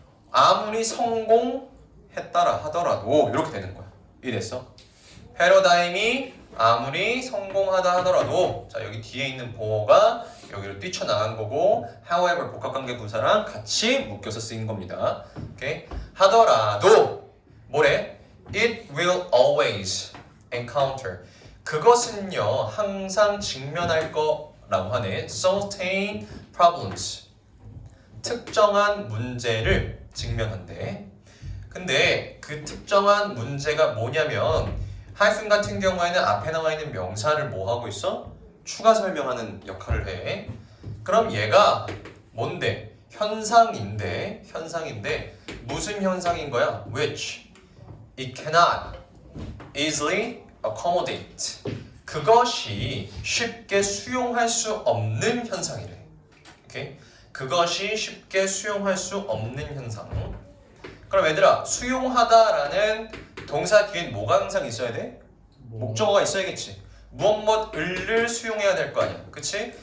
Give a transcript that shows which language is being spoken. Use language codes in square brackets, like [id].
[ko] 아무리 성공했다라 하더라도 이렇게 되는 거야. 이해됐어? 패러다임이 아무리 성공하다 하더라도, 자, 여기 뒤에 있는 보어가 여기로 뛰쳐나간 거고 however 복합관계 부사랑 같이 묶여서 쓰인 겁니다. 오케이? 하더라도 뭐래? [en] It will always encounter. [ko] 그것은요 항상 직면할 거라고 하네. [en] Certain problems. [ko] 특정한 문제를 직면한대. 근데 그 특정한 문제가 뭐냐면 하이픈 같은 경우에는 앞에 나와 있는 명사를 뭐 하고 있어? 추가 설명하는 역할을 해. 그럼 얘가 뭔데? 현상인데 무슨 현상인 거야? [en] Which it cannot easily accommodate. [ko] 그것이 쉽게 수용할 수 없는 현상이래. 오케이? 그것이 쉽게 수용할 수 없는 현상. 그럼 얘들아, 수용하다라는 동사 뒤엔 뭐가 항상 있어야 돼? 목적어가 있어야겠지. 무엇을 수용해야 될 거 아니야. 그치?